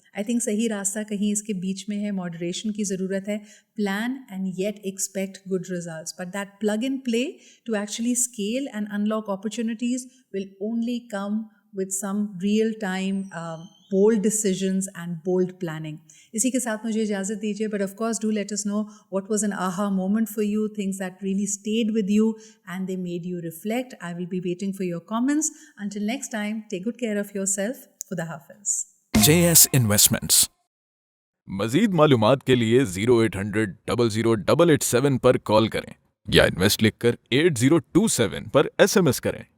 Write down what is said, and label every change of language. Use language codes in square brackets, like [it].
[en] I think [ur] صحیح راستہ کہیں اس کے بیچ میں ہے, ماڈریشن کی ضرورت ہے. [en] Plan and yet expect good results, but that plug and play to actually scale and unlock opportunities will only come with some real time bold decisions and bold planning. [ur] اسی کے ساتھ مجھے اجازت دیجیے, [en] but of course do let us know what was an aha moment for you, things that really stayed with you and they made you reflect. I will be waiting for your comments. Until next time, take good care of yourself. [ur] Khuda Hafiz. [en] JS Investments. [ur] مزید معلومات کے لیے 0800 00887 پر کال کریں یا invest لکھ کر 8027 پر SMS کریں.